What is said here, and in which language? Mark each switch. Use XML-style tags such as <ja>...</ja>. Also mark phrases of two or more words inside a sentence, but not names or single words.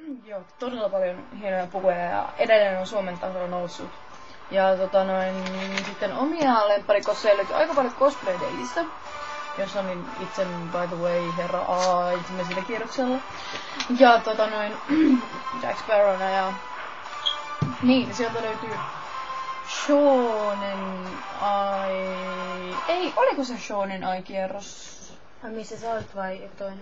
<fi>Joo, todella paljon hienoja pukuja ja edelleen on Suomen tasolla noussut. Ja sitten omia lempparikosseja löytyy aika paljon Cosplay Dayista, jossa on itse,</fi> <en>by the way,</en> <fi>herra A ensimmäisellä kierroksella. Ja Jack Sparrowna ja niin, sieltä löytyy Shonen Ai... Ei, oliko se Shonen Ai-kierros? Ai missä sä olit vai joku toinen?</fi>